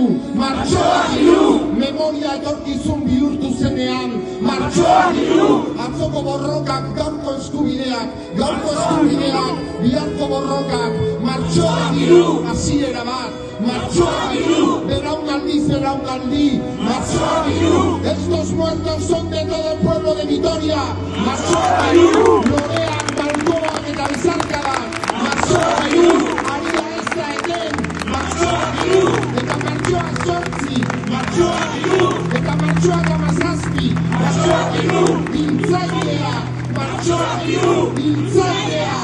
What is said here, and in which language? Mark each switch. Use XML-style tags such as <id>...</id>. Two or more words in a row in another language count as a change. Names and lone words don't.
<eu>Martxoak hiru, memoria etorkizun bihurtu zenean. Martxoak hiru, atzoko borrokak, gaurko eskubideak, biharko borrokak. Martxoak hiru, hasiera bat. Martxoak hiru, belaunaldi. Martxoak hiru,</eu> <es>estos muertos son de todo el pueblo de Vitoria.</es> <eu>Martxoak hiru, loreak, balkoak eta bezarkadak. Martxoak hiru, aria ez da eten. Martxoak hiru, eta martxoak zortzi. Martxoak hiru, eta martxoak amazazpi. Martxoak hiru, hiltzailea. Martxoak hiru, hiltzailea.</eu>